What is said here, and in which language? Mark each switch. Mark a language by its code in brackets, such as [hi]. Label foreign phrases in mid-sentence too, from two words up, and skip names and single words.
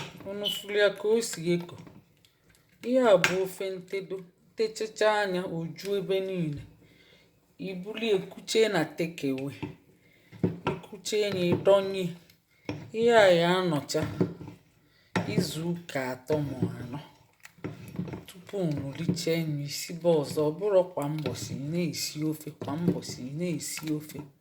[ig] Unu fụrụ ya ka o si eko. Ihe a bụ ofe ntedo. Techacha anya, o ju ebe niile. I bulie, kuchie na [en] take away. [ig] I kuchie ya, ị dọnye. Ihe a ya anọcha izu ụka atọ ma anọ. Tupu unu richee nri, sibe ọzọ. Ọ bụrụ kwa mbọsị ị na-esi ofe, kwa mbọsị ị na-esi ofe.